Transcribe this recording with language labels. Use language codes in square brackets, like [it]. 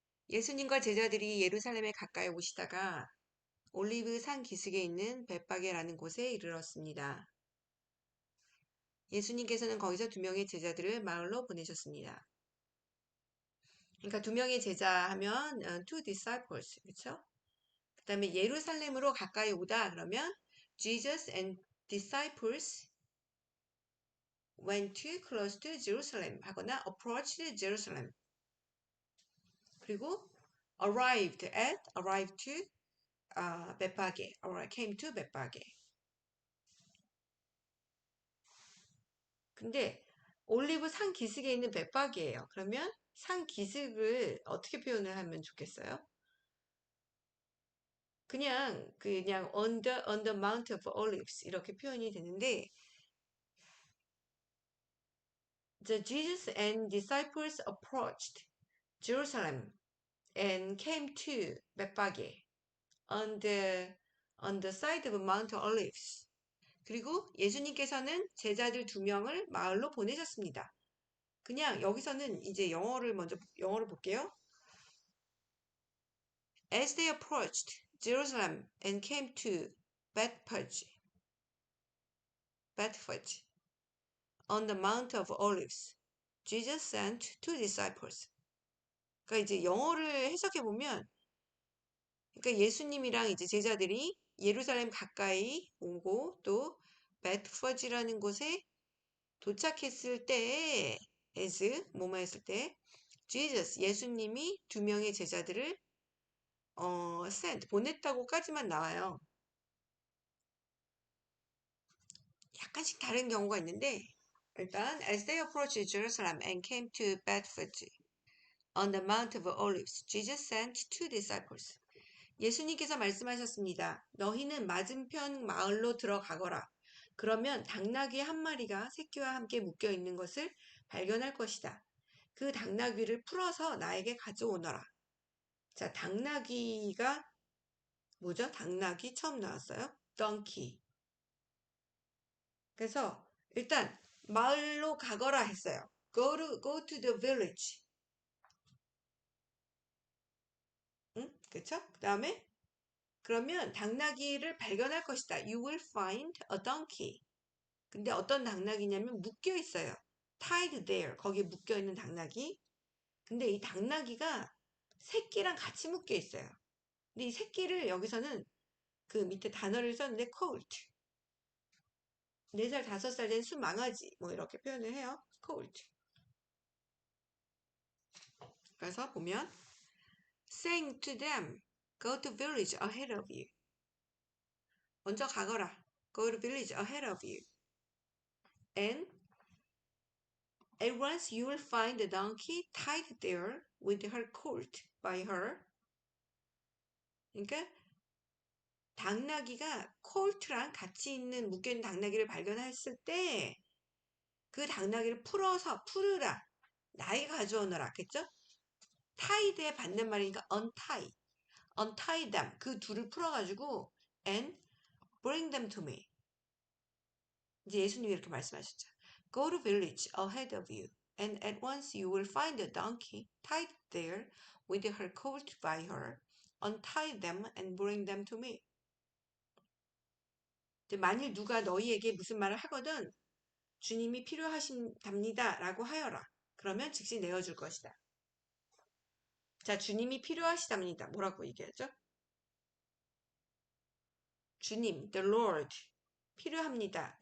[ko] 예수님과 제자들이 예루살렘에 가까이 오시다가 올리브 산 기슭에 있는 벳바게라는 곳에 이르렀습니다. 예수님께서는 거기서 두 명의 제자들을 마을로 보내셨습니다. 그러니까 두 명의 제자 하면 [en] two disciples, [ko] 그렇죠? 그 다음에 예루살렘으로 가까이 오다 그러면 [en] Jesus and disciples went too close to Jerusalem [ko] 하거나 [en] approached Jerusalem. 그리고 arrived to 벳바게, came to 벳바게. [ko] 근데 올리브 산 기슭에 있는 벳바게예요. 그러면 산 기슭을 어떻게 표현을 하면 좋겠어요? 그냥 [en] on the Mount of Olives [ko] 이렇게 표현이 되는데 [en] The Jesus and disciples approached Jerusalem and came to 벳바게 on the side of Mount Olives. [ko] 그리고 예수님께서는 제자들 두 명을 마을로 보내셨습니다. 그냥 여기서는 이제 영어를 볼게요. [en] As they approached Jerusalem and came to Bethphage on the Mount of Olives, Jesus sent two disciples. [ko] 그러니까 이제 영어를 해석해 보면, 그러니까 예수님이랑 이제 제자들이 예루살렘 가까이 오고 또 베트퍼지라는 곳에 도착했을 때에 뭐뭐 했을 때 Jesus 예수님이 두 명의 제자들을 sent 보냈다고까지만 나와요. 약간씩 다른 경우가 있는데 일단 [en] as they approached Jerusalem and came to Bethphage on the Mount of Olives, Jesus sent two disciples. [ko] 예수님께서 말씀하셨습니다. 너희는 맞은편 마을로 들어가거라. 그러면 당나귀 한 마리가 새끼와 함께 묶여 있는 것을 발견할 것이다. 그 당나귀를 풀어서 나에게 가져오너라. 자, 당나귀가 뭐죠? 당나귀 처음 나왔어요. donkey. 그래서 일단 마을로 가거라 했어요. [en] go to the village. [ko] 응? 그쵸? 그 다음에 그러면 당나귀를 발견할 것이다. [en] You will find a donkey. [ko] 근데 어떤 당나귀냐면 묶여 있어요. [en] tied there. [ko] 거기에 묶여 있는 당나귀. 근데 이 당나귀가 새끼랑 같이 묶여 있어요. 근데 이 새끼를 여기서는 그 밑에 단어를 썼는데 colt. 4살, 5살 된 수망아지 뭐 이렇게 표현을 해요. [en] colt. [ko] 그래서 보면 [en] saying to them, go to village ahead of you. [ko] 먼저 가거라. [en] go to village ahead of you. And at once you will find the donkey tied there with her colt by her. [ko] 그러니까 당나귀가 콜트랑 같이 있는 묶여있는 당나귀를 발견했을 때 그 당나귀를 풀으라. 나에게 가져오너라. 그랬죠? [en] tied에 [ko] 받는 말이니까 [en] untie them. [ko] 그 둘을 풀어가지고 [en] and bring them to me. [ko] 이제 예수님이 이렇게 말씀하셨죠. [en] Go to village ahead of you, and at once you will find a donkey tied there with her colt by her. Untie them and bring them to me. [ko] 만일 누가 너희에게 무슨 말을 하거든 주님이 필요하신답니다 라고 하여라. 그러면 즉시 내어줄 것이다. 자, 주님이 필요하시답니다. 뭐라고 얘기하죠? 주님, [en] the Lord [ko] 필요합니다.